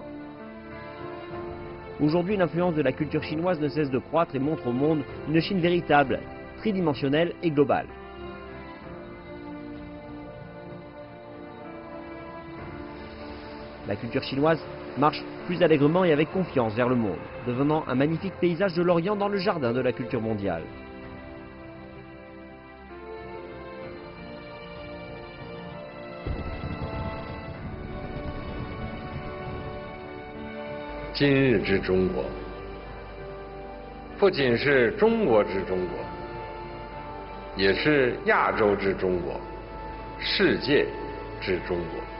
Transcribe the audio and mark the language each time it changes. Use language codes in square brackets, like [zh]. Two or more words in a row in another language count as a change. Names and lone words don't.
[fr] Aujourd'hui, l'influence de la culture chinoise ne cesse de croître et montre au monde une Chine véritable, tridimensionnelle et globale. La culture chinoise marche plus allègrement et avec confiance vers le monde, devenant un magnifique paysage de l'Orient dans le jardin de la culture mondiale. [zh] 今日之中国，不仅是中国之中国，也是亚洲之中国，世界之中国，